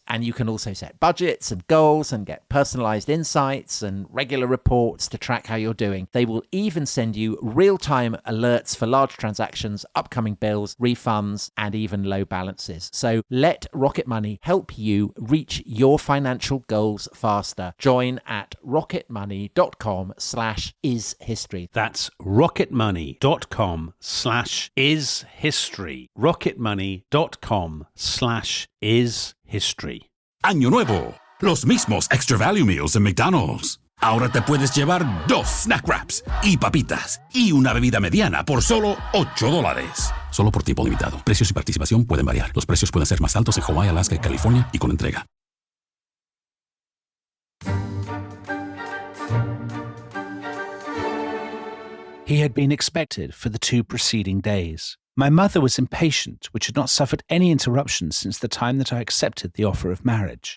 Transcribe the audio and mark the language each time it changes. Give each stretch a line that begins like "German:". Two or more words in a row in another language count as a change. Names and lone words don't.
English: And you can also set budgets and goals and get personalized insights and regular reports to track how you're doing. They will even send you real-time alerts for large transactions, upcoming bills, refunds, and even low balances. So let Rocket Money help you reach your financial goals faster. Join at rocketmoney.com/ishistory. That's rocketmoney.com/ishistory. rocketmoney.com/ishistory.
Spanish: Año nuevo, los mismos Extra Value Meals en McDonald's. Ahora te puedes llevar 2
English: snack wraps
Spanish: y papitas y una bebida mediana por solo $8. Solo por tiempo limitado. Precios y participación pueden variar. Los precios pueden ser más altos en Hawái, Alaska y California y con entrega.
English: He had been expected for the 2 preceding days. My mother was impatient, which had not suffered any interruption since the time that I accepted the offer of marriage.